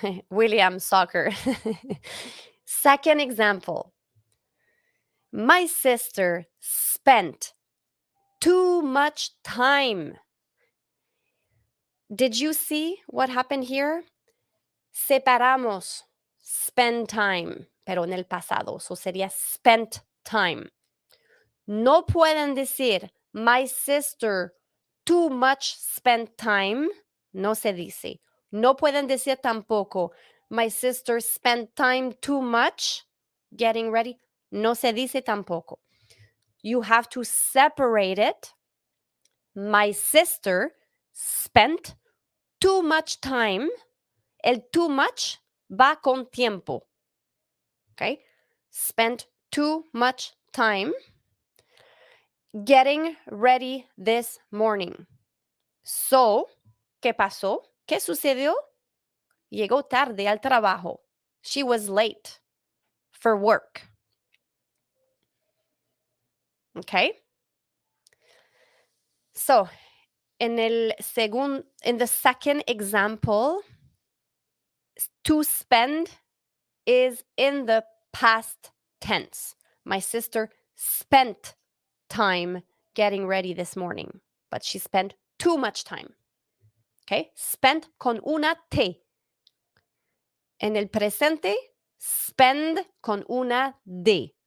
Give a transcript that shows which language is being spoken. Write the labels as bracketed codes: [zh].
[en] William, soccer. Second example. My sister spent too much time. Did you see what happened here? [es] Separamos [en] spend time, [es] pero en el pasado. [en] So [es] sería [en] spent time. [es] No pueden decir [en] my sister too much spent time. [es] No se dice. No pueden decir tampoco [en] my sister spent time too much getting ready. [es] No se dice tampoco. [en] You have to separate it. My sister spent too much time. [es] El [en] too much [es] va con tiempo. [en] Okay? Spent too much time getting ready this morning. [es] So, ¿qué pasó? ¿Qué sucedió? Llegó tarde al trabajo. [en] She was late for work. Okay? So, in the second example, to spend is in the past tense. My sister spent time getting ready this morning, but she spent too much time. [es] Okay? Spent con una T. En el presente, spend con una D.